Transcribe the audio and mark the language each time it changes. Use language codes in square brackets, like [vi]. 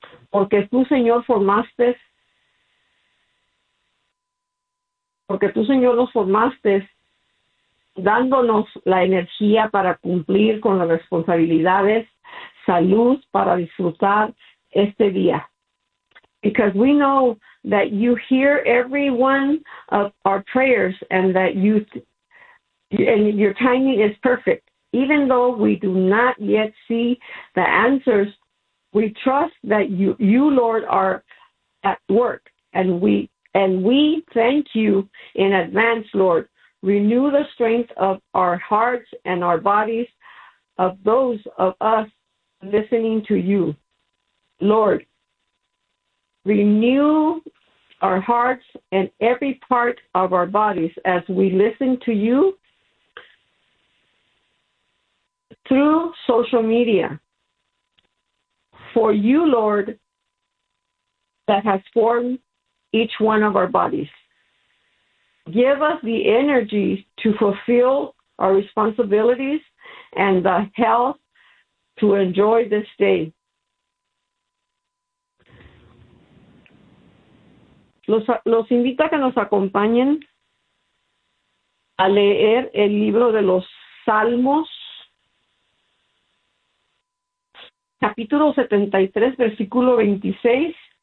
[es] Porque tú, Señor, formaste, nos formaste dándonos la energía para cumplir con las responsabilidades, salud para disfrutar este día. [en] Because we know that you hear every one of our prayers and that you and your timing is perfect. Even though we do not yet see the answers, we trust that you Lord are at work, and we thank you in advance, Lord. Renew the strength of our hearts and our bodies of those of us listening to you. Lord, renew our hearts and every part of our bodies as we listen to you through social media. For you, Lord, that has formed each one of our bodies. Give us the energy to fulfill our responsibilities and the health to enjoy this day. [es] Los invito a que nos acompañen a leer el libro de los Salmos, capítulo 73, versículo 26.